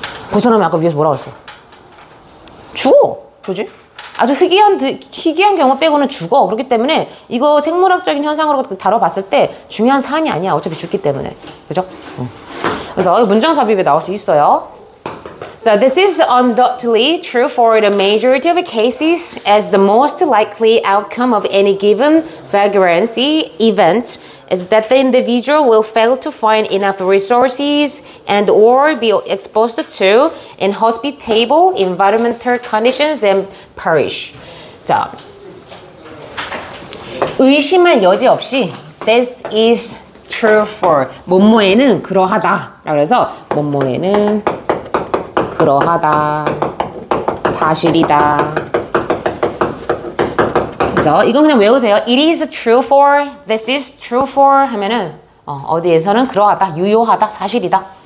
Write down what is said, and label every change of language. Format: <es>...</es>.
<ko>벗어나면 아까 위에서 뭐라고 했어? 죽어! 그지? 아주 희귀한 경우 빼고는 죽어. 그렇기 때문에 이거 생물학적인 현상으로 다뤄봤을 때 중요한 사안이 아니야. 어차피 죽기 때문에. 그죠? 그래서 문장 삽입에 나올 수 있어요.</ko> <en>So this is undoubtedly true for the majority of the cases, as the most likely outcome of any given vagrancy event is that the individual will fail to find enough resources and or be exposed to inhospitable environmental conditions and perish.</en> <ko>자, 의심할 여지 없이</ko> <en>this is true for</en> <ko>뭐뭐에는 그러하다. 그래서 뭐뭐에는 그러하다, 사실이다. 그래서 이건 그냥 외우세요.</ko> <en>It is true for, this is true for</en> <ko>하면은 어디에서는 그러하다, 유효하다, 사실이다.</ko>